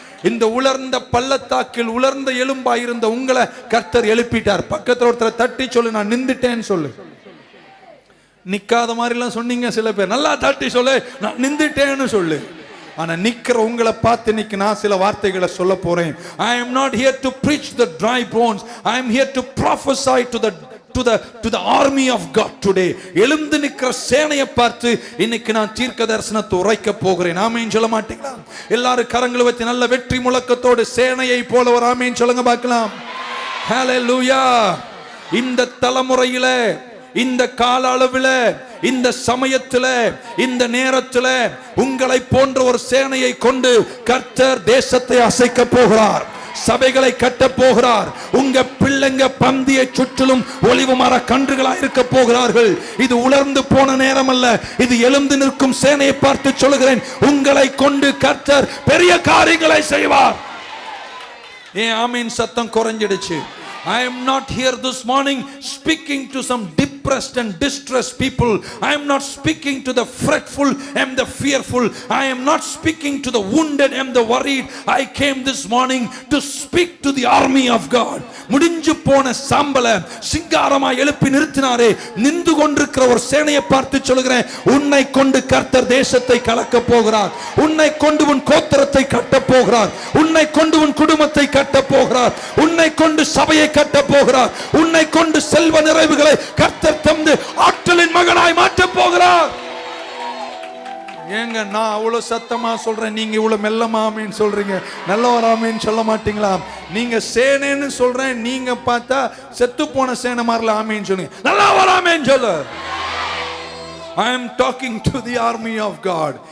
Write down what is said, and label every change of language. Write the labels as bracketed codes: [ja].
[ta] இந்த உலர்ந்த பள்ளத்தாக்கில் உலர்ந்த எலும்பாய் இருந்த உங்களை கர்த்தர் எழுப்பிட்டார். பக்கத்துல ஒருத்தரை தட்டி சொல்லு, நான் நின்றுட்டேன்னு சொல்லு. நிக்காத மாதிரி எல்லாம் சொன்னீங்க சில பேர். நல்லா தட்டி சொல்லு, நான் நின்றுட்டேன்னு சொல்லு. ஆனா நிக்கிற உங்களை பார்த்து இன்னைக்கு நான் சில வார்த்தைகளை சொல்ல போறேன். [en] I am not here to preach the dry bones. I am here to prophesy to the army of God today. [ta] எழுந்து நிக்கிற சேனையை பார்த்து இன்னைக்கு நான் தீர்க்க தரிசனத்தை உரைக்க போகிறேன். ஆமென் சொல்ல மாட்டீங்களா? எல்லாரும் கரங்களை வைத்து நல்ல வெற்றி முழக்கத்தோடு சேனையை போல ஒரு ஆமென் சொல்லுங்க பார்க்கலாம். ஹல்லேலூயா. இந்த தலைமுறையில, இந்த கால அளவில், இந்த சமயத்துல, இந்த நேரத்துல உங்களை போன்ற ஒரு சேனையை கொண்டு கர்த்தர் தேசத்தை அசைக்க போகிறார். சபைகளை கட்ட போகிறார். உங்க பிள்ளைங்க பந்தியை சுற்றிலும் ஒலிவு மர கன்றுகளாக இருக்க போகிறார்கள். இது உலர்ந்து போன நேரம் அல்ல, இது எழுந்து நிற்கும் சேனையை பார்த்து சொல்கிறேன், உங்களை கொண்டு கர்த்தர் பெரிய காரியங்களை செய்வார். ஏன் ஆமீன் சத்தம் குறைஞ்சிடுச்சு? [en] I am not here this morning speaking to some depressed and distressed people. I am not speaking to the fretful and the fearful. I am not speaking to the wounded and the worried. I came this morning to speak to the army of God. [ta] முடிஞ்சு போன சாம்பல சிங்காரமா எழுப்பி நிறுத்தினாரே, நின்று கொண்டிருக்கிற ஒரு சேனையை பார்த்து சொல்கிறேன், உன்னை கொண்டு கர்த்தர் தேசத்தை கலக்க போகிறார். உன்னை கொண்டு உன் கோத்திரத்தை கட்ட போகிறார். உன்னை கொண்டு உன் குடும்பத்தை கட்ட போகிறார். உன்னை கொண்டு சபையை கட்ட போகிறார். உன்னை கொண்டு செல்வ நிறைவுகளை கர்த்தர் தந்து ஆற்றலின் மகனாய் மாற்ற போகிறார். ஏங்க நான் அவ்வளவு சத்தமா சொல்றேன், நீங்க இவ்வளவு மெல்லமா ஆமீன் சொல்றீங்க? நல்ல ஒரு ஆமீன் சொல்ல மாட்டீங்களா? நீங்க சேனைன்னு சொல்றேன், நீங்க பார்த்தா செத்து போன சேனை மாதிரில ஆமீன் சொல்லுங்க. நல்லா ஒரு ஆமீன் சொல்லு. [en] I am talking to the army of God.